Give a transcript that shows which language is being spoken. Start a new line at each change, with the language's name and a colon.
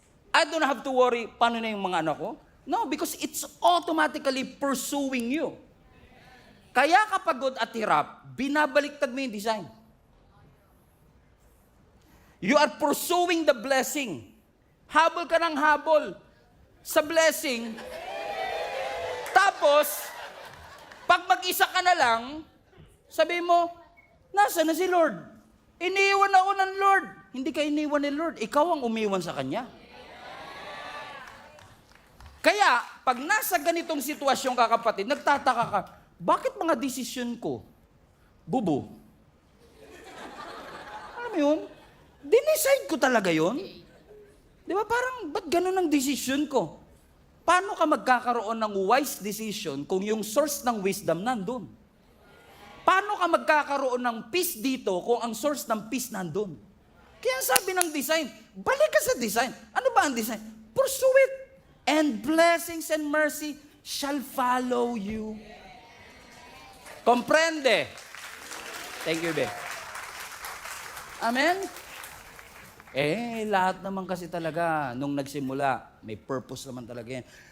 English: I don't have to worry, paano na yung mga anak ko? No, because it's automatically pursuing you.
Filipino: Kaya kapagod at hirap, binabaliktad mo yung design.
English: You are pursuing the blessing.
Filipino: Habol ka ng habol sa blessing. Tapos, pag mag-isa ka na lang, sabi mo, nasa na si Lord? Iniwan ako ng Lord. Hindi ka iniwan ni Lord. Ikaw ang umiwan sa Kanya. Kaya, pag nasa ganitong sitwasyon ka, kapatid, nagtataka ka, bakit mga desisyon ko, bubo? Alam mo yun? Dinicide ko talaga yun. Di ba? Parang, ba't ganun ang desisyon ko? Paano ka magkakaroon ng wise decision kung yung source ng wisdom nandun? Paano ka magkakaroon ng peace dito kung ang source ng peace nandun? Kaya sabi ng design, balik ka sa design. Ano ba ang design? Pursue it.
English: And blessings and mercy shall follow you. Comprende? Thank you, Be. Amen?
Filipino: Lahat naman kasi talaga, nung nagsimula, may purpose naman talaga yan.